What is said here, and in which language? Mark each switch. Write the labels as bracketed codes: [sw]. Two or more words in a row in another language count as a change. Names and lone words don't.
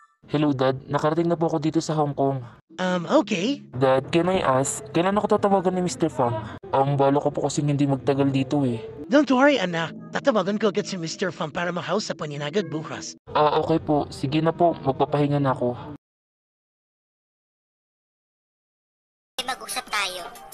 [en] Hello, Dad. [tl] Nakarating na po ako dito sa Hong Kong. Okay. [en] Dad, can I ask, [tl] kailan ako tatawagan ni Mr. Fang? Balo ko po kasing hindi magtagal dito eh. [en] Don't worry, [tl] anak. Tatawagan ko agad si Mr. Fang para makausap niya agad bukas. Okay po. Sige na po. Magpapahinga na ako. Mag-usap tayo.